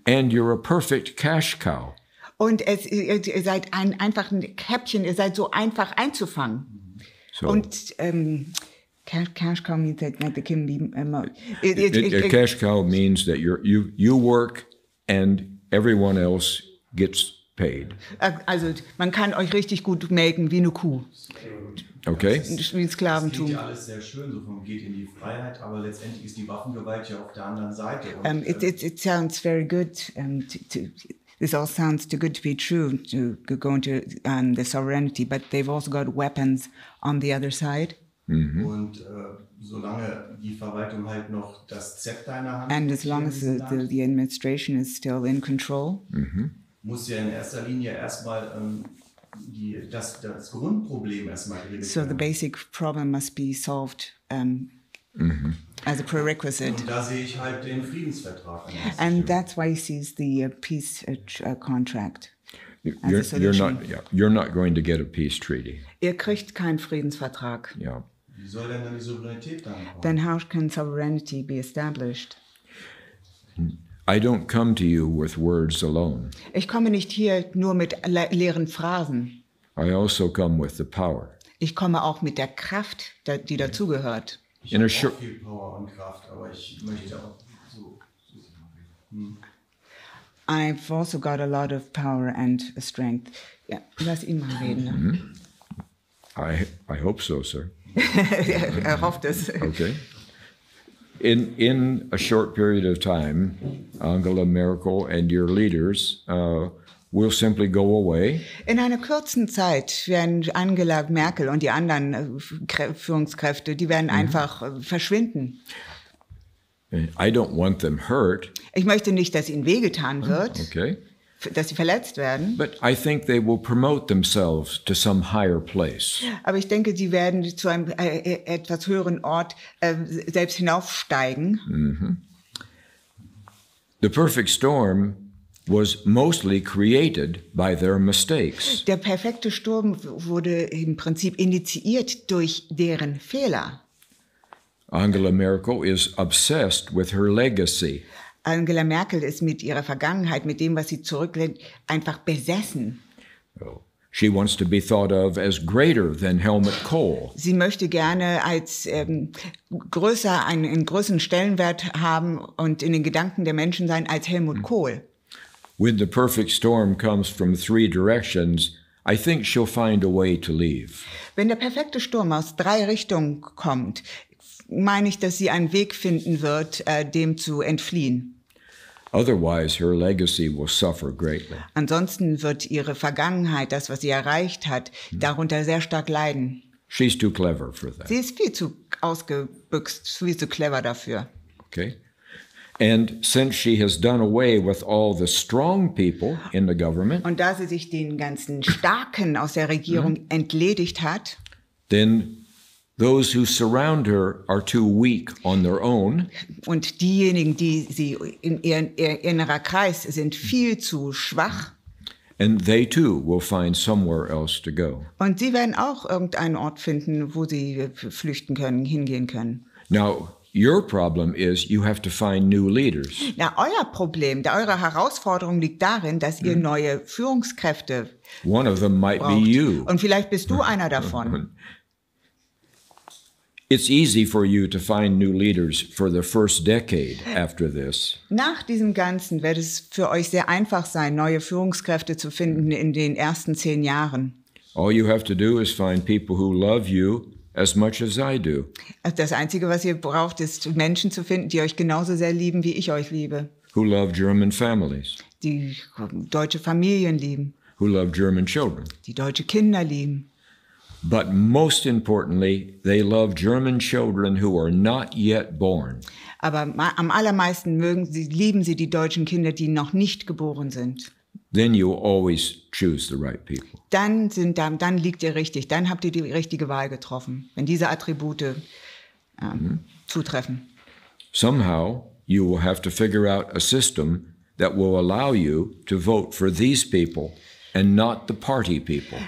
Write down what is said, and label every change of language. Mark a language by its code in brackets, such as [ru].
[en] and you're a perfect cash cow. [de] Und ihr seid einfach ein Häppchen, ihr seid so einfach einzufangen. So [en] Und cash cow means that they can be... a cash cow means that you work and everyone else gets paid. [de] Also man kann euch richtig gut melken wie eine Kuh, Okay? wie ein Das klingt Sklaventum. ja alles sehr schön, so von geht in die Freiheit, aber letztendlich ist die Waffengewalt ja auf der anderen Seite. Und, [en] It sounds very good. This all sounds too good to be true to go into the sovereignty, but they've also got weapons on the other side. [de] und solange die Verwaltung halt noch das Zepter in der Hand [en] And as long as the administration is still in control, [de] muss ja in erster Linie erstmal das Grundproblem erstmal geregelt [en] so the [de] werden. [en] basic problem must be solved as a prerequisite. [de] Und da sehe ich halt den Friedensvertrag an. [en] And that's why he sees the peace contract. You're not going to get a peace treaty. [de] Ihr kriegt keinen Friedensvertrag. Yeah. Wie soll denn dann die Souveränität dann kommen? [en] Then how can sovereignty be established? I don't come to you with words alone. [de] Ich komme nicht hier nur mit leeren Phrasen. [en] I also come with the power. [de] Ich komme auch mit der Kraft, die dazugehört. Ich [en] In a [de] habe [en] short- [de] auch viel Power und Kraft, aber ich möchte auch so. [en] I've also got a lot of power and strength. [de] Ja, lass ihn mal reden. Ne? [en] I hope so, sir. [de] Er hofft es. Okay. [en] In a short period of time, Angela Merkel and your leaders will simply go away. [de] In einer kurzen Zeit werden Angela Merkel und die anderen Führungskräfte, die werden einfach verschwinden. [en] I don't want them hurt, [de] Ich möchte nicht, dass ihnen wehgetan wird, okay? dass sie verletzt werden, [en] But I think they will promote themselves to some higher place. [de] aber ich denke, sie werden zu einem etwas höheren Ort selbst hinaufsteigen. [en] The perfect storm was mostly created by their mistakes. [de] Der perfekte Sturm wurde im Prinzip initiiert durch deren Fehler. [en] Angela Merkel is obsessed with her legacy. [de] Angela Merkel ist mit ihrer Vergangenheit, mit dem, was sie zurücklässt, einfach besessen. [en] She wants to be thought of as greater than Helmut Kohl. [de] Sie möchte gerne als einen größeren Stellenwert haben und in den Gedanken der Menschen sein als Helmut Kohl. [en] When the perfect storm comes from three directions, I think she'll find a way to leave. [de] Wenn der perfekte Sturm aus 3 Richtungen kommt, meine ich, dass sie einen Weg finden wird, dem zu entfliehen. [en] Otherwise, her legacy will suffer greatly. [de] Ansonsten wird ihre Vergangenheit, das, was sie erreicht hat, darunter sehr stark leiden. [en] She's too clever for that. [de] Sie ist viel zu ausgebüxt, viel zu clever dafür. Okay? [en] And since she has done away with all the strong people in the government, [de] Und da sie sich den ganzen Starken aus der Regierung entledigt hat, [en] then those who surround her are too weak on their own, [de] und diejenigen, die sie in ihr innerer Kreis sind, viel zu schwach. [en] and they too will find somewhere else to go. [de] Und sie werden auch irgendeinen Ort finden, wo sie flüchten können, hingehen können. [en] Now, your problem is you have to find new leaders. [de] Na, euer Problem, eure Herausforderung liegt darin, dass ihr neue Führungskräfte [en] One of them might be [de] braucht. [en] you. [de] Und vielleicht bist du einer davon. [en] It's easy for you to find new leaders for the first decade after this. [de] Nach diesem Ganzen wird es für euch sehr einfach sein, neue Führungskräfte zu finden in den ersten 10 Jahren. [en] All you have to do is find people who love you as much as I do. [de] Das Einzige, was ihr braucht, ist Menschen zu finden, die euch genauso sehr lieben, wie ich euch liebe. [en] Who love German families. [de] Die deutsche Familien lieben. [en] Who love German children. [de] Die deutsche Kinder lieben. [en] But most importantly, they love German children who are not yet born. [de] Aber am allermeisten lieben sie die deutschen Kinder, die noch nicht geboren sind. [en] Then you always choose the right people. [de] Dann liegt ihr richtig, dann habt ihr die richtige Wahl getroffen, wenn diese Attribute zutreffen. [en] Somehow, you will have to figure out a system that will allow you to vote for these people and not the party people.